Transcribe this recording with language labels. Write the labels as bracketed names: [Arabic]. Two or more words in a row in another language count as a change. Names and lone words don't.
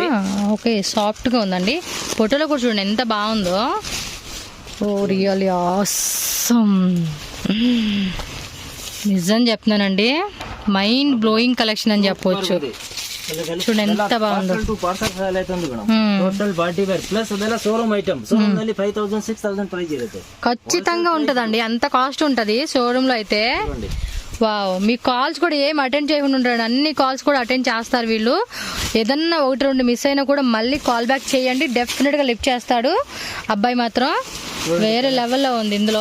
[Telugu] ఓకే, సాఫ్ట్ గా ఉందండి. ఫోటోలో కూడా చూడండి ఎంత బాగుందో. [English] oh really awesome. నిజం చెప్తున్నానండి, mind blowing collection అని చెప్పవచ్చు. చూడండి ఎంత బాగుందో. total party wear plus ಅದೆಲ್ಲ showroom item. [Kannada] ಶೋರೂಮ್ ನಲ್ಲಿ 5000 6000 ಪ್ರೈಸ್ ಇರುತ್ತೆ. [Telugu] ఖచ్చితంగా ఉంటదండి, అంత కాస్ట్ ఉంటది షోరూమ్ లో అయితే. వావ్, మీ కాల్స్ కూడా ఏం అటెండ్ చేయకుండా ఉంటాడు, అన్ని కాల్స్ కూడా అటెండ్ చేస్తారు వీళ్ళు. ఏదన్నా 1-2 మిస్ అయినా కూడా మళ్ళీ [English] call back [Telugu] చేయండి, డెఫినెట్ గా లిఫ్ట్ చేస్తాడు. అబ్బాయి మాత్రం వేరే లెవెల్లో ఉంది. ఇందులో